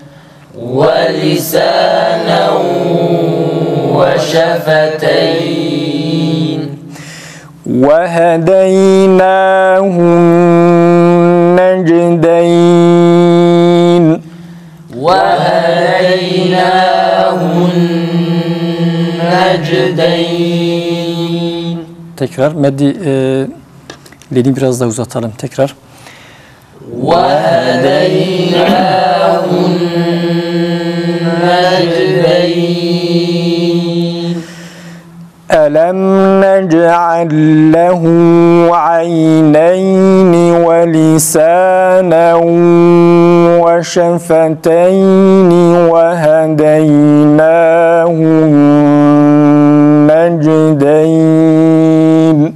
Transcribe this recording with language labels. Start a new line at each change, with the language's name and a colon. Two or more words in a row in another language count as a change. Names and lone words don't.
Arabic: ولسانا وشفتين وهديناه النجدين وهديناه النجدين
Turkish: Tekrar. Meddi leni biraz daha uzatalım. Tekrar.
Arabic: وهديناه النجدين ألم نجعل له عينين ولسانا وشفتين وهديناه النجدين